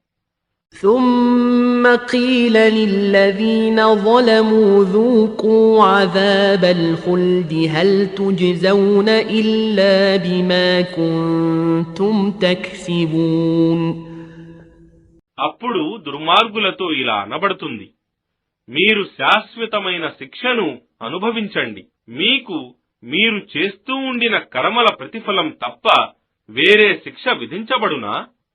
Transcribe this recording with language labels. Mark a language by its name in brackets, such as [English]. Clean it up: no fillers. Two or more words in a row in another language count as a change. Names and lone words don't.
[Arabic] ثم قيل للذين ظلموا ذوقوا عذاب الخلد هل تجزون إلا بما كنتم تكسبون. [Telugu] అప్పుడు దుర్మార్గులతో ఇలా అనబడుతుంది, మీరు శాశ్వతమైన శిక్షను అనుభవించండి. మీకు మీరు చేస్తూ ఉండిన కర్మల ప్రతిఫలం తప్ప వేరే శిక్ష విధించబడునా?